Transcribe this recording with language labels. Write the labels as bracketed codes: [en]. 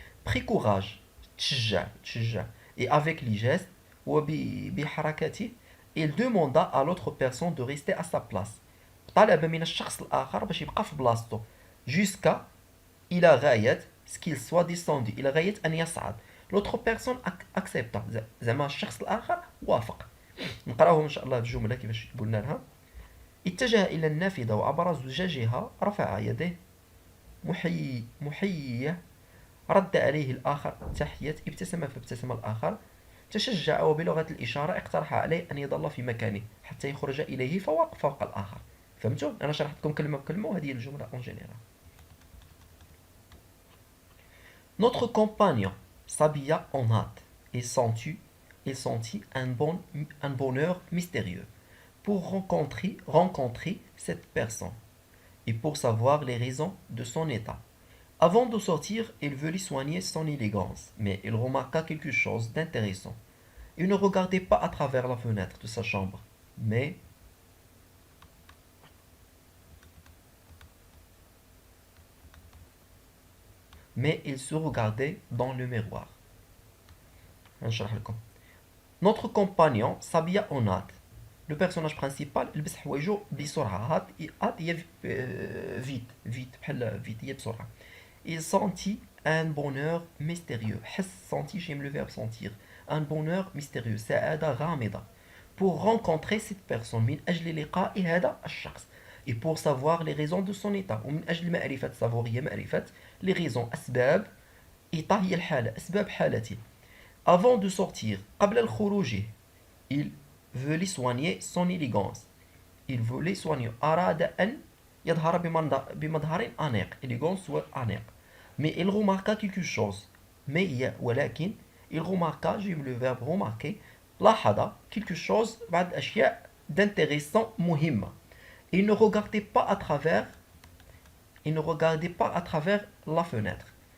[fr] prit courage [ar] تشجع [fr] et avec les gestes [ar] وبحركاته [fr] il demanda à l'autre personne de rester à sa place. [ar] طلب من الشخص الآخر باش يبقى في بلاصتو [fr] jusqu'à [ar] إلى غاية [fr] ce qu'il soit descendu [ar] إلى غاية أن يصعد. [fr] l'autre personne accepta [ar] زعما الشخص الآخر وافق. نقراوهم إن شاء الله الجملة كيفاش قلنا لها. اتجه إلى النافذة وعبر زجاجها رفع يديه محيية رد عليه الآخر تحية ابتسم فابتسم الآخر تشجع وبلغة الإشارة اقترح عليه أن يظل في مكانه حتى يخرج إليه فوق الآخر. فهمتوا؟ أنا شرحت لكم كلمة بكلمة وهذه هي الجملة [fr] en général. Notre compagnon s'habilla en hâte et sentit un bonheur mystérieux pour rencontrer cette personne et pour savoir les raisons de son état. Avant de sortir, il voulut soigner son élégance, mais il remarqua quelque chose d'intéressant. Il ne regardait pas à travers la fenêtre de sa chambre, mais il se regardait dans le miroir. Notre compagnon s'habilla en hâte. Le personnage principal [ar] لبس حوايجو بسرعة. hâte هي vite بحال vite هي بسرعة. [fr] Il sentit un bonheur mystérieux. Sentit, j'aime le verbe sentir. Un bonheur mystérieux. [ar] سعادة غامضة. [fr] Pour rencontrer cette personne [ar] من أجل لقاء هذا الشخص. [fr] Et pour savoir les raisons de son état. [ar] ومن أجل معرفة [fr] savoir [ar] هي معرفة [fr] les raisons [ar] أسباب إيطا هي الحالة أسباب حالته. [fr] Avant de sortir [ar] قبل الخروج [fr] il voulait soigner son élégance. Il voulait soigner [ar] أراد أن يظهر بمظهر أنيق. élégance و أنيق. [fr] Mais il remarqua quelque chose. [ar] ولكن [fr] il remarqua, j'aime le verbe remarquer, [ar] لاحظ [fr] quelque chose [ar] بعض الأشياء [fr] d'intéressant [ar] مهمة. [fr] Il ne regardait pas à travers la fenêtre.